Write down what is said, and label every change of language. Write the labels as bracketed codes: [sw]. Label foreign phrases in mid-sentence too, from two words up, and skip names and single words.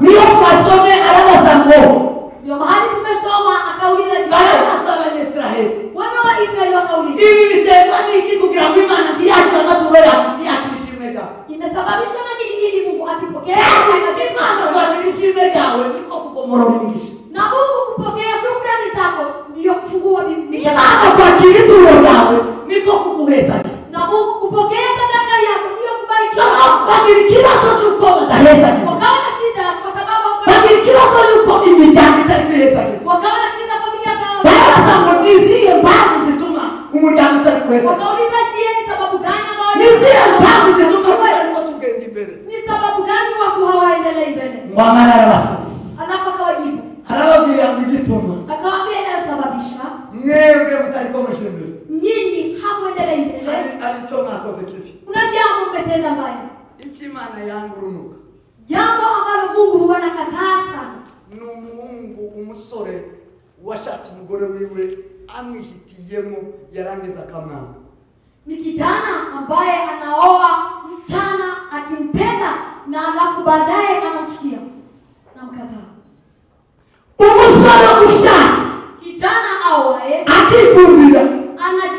[rw] Niyo twasome arabaza ngo [sw] Ndio mahali tumesoma akauliza [rw] barabaza Abanyesirayeli, [sw] wana wa Israeli wakauliza, [rw] ibi biterwa n'iki kugira ngo Imana ntiyakira amaturo yacu, ntiyakira ishimwe ryawe? [sw] imesababishwa na nini ili Mungu asipokee [rw] Imana kwakira ishimwe ryawe niko kugomora umugisha. [sw] na Mungu kupokea shukrani zako ndio kufungua Biblia. [rw] Imana kwakira ituro ryawe niko kuguhezanya. [sw] Na Mungu kupokea sadaka yako ndio kubariki. [rw] Bagira ikibazo cy'uko badahezanya, [sw] Wakawa na shida kwa sababu [rw] bagira ikibazo y'uko imiryango itari kuhezanya. [sw] wakawa na shida familia zao. [rw] Barabaza ngo ni izihe mpamvu zituma umuryango utari kuhezanya? [sw] Wakauliza, je, ni sababu gani ambayo [rw] Ni izihe mpamvu zituma tutariko tugenda imbere? [sw] ni sababu gani watu hawaendelei mbele? [rw] Ngo Amara arabasubiza, [sw] Alafu akawajibu, [rw] arababwira ngo igituma [sw] akawaambia inayosababisha [rw] mwebwe mutariko mushyira imbere [sw] nyinyi hamuendelei mbele, [rw] ari cyo mwakoze kibi. [sw] kuna jambo mmetenda mbaya, [rw] Icyo Imana yanga urunuka [sw] jambo ambalo Mungu huwa anakataa sana. [rw] ni umuhungu, umusore washatse umugore wiwe amwihitiyemo, yarangiza akamwanga. [sw] Ni kijana ambaye anaoa msichana akimpenda na alafu baadaye anamchukia na mkataa. [rw] Umusore ushaka [sw] Kijana aoaye [rw] akikundira